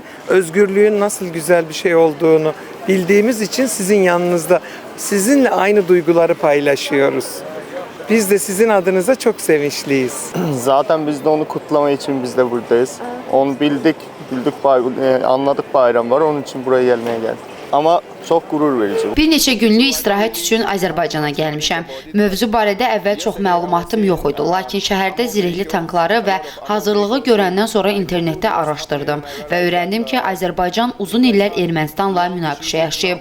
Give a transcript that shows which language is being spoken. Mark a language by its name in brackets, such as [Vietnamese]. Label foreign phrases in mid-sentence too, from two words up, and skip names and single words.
[Turkish] Özgürlüğün nasıl güzel bir şey olduğunu bildiğimiz için sizin yanınızda, sizinle aynı duyguları paylaşıyoruz. Biz de sizin adınıza çok sevinçliyiz. Zaten biz de onu kutlama için biz de buradayız. Onu bildik anladık bayram var, onun için buraya gelmeye geldik. [Azerbaijani] Ama çox qürur verici. Bir neçə günlük istirahət üçün Azərbaycana gəlmişəm. Mövzu barədə əvvəl çox məlumatım yox idi, lakin şəhərdə zirehli tankları və hazırlığı görəndən sonra internetdə araşdırdım və öyrəndim ki, Azərbaycan uzun illər Ermənistanla münaqişə yaşayıb.